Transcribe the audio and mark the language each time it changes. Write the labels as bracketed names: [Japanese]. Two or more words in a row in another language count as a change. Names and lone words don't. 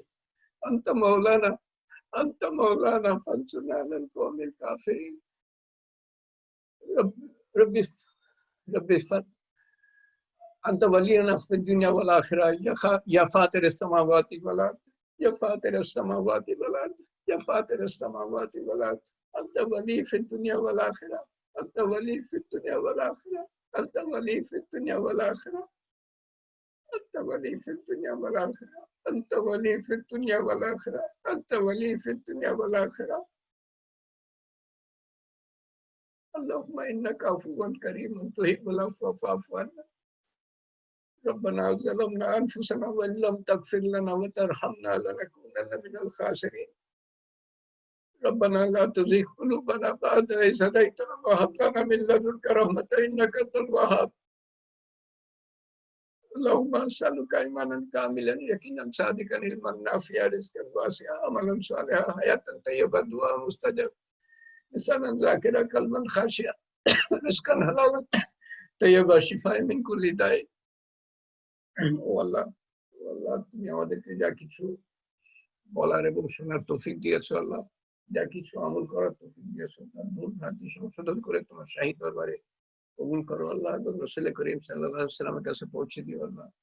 [Arabic] أنت مولانا فانصرنا على القوم الكافرين. رب أنت ولينا في الدنيا والآخرة يا فاطر السماوات والأرض. يا فاطر السماوات والأرض يا فاطر السماوات والأرض أنت ولي في الدنيا والآخرة أنت ولي في الدنيا والآخرة أنت ولي في الدنيا والآخرة أنت ولي في الدنيا والآخرة أنت ولي في الدنيا والآخرة أنت ولي في الدنيا والآخرة. اللهم إنك عفو كريم تحب العفو فاعف عنا. ربنا ظلمنا أنفسنا وإن لم تغفر لنا وترحمنا لنكونن من الخاسرين. ربنا لا تزغ قلوبنا بعد إذ هديتنا وهب لنا من لدنك رحمة إنك أنت الوهاب. اللهم أسألك إيمانا كاملا يقينا صادقا علما نافعا رزقا واسعا عملا صالحا حياة طيبة دعاء مستجاب لسانا ذاكرا قلبا خاشعا رزقا حلالا طيبا شفاء من كل داء. [Bangla] ও আল্লাহ তুমি আমাদেরকে যা কিছু বলার এবং শোনার তৌফিক দিয়েছো আল্লাহ, যা কিছু আমল করার তৌফিক দিয়েছো তার ভুল ভ্রান্তি সংশোধন করে তোমার শাহী দরবারে কবুল করো আল্লাহ এবং রাসূল করিম [Arabic] صلى الله عليه وسلم [Bangla] কাছে পৌঁছে দিও আল্লাহ।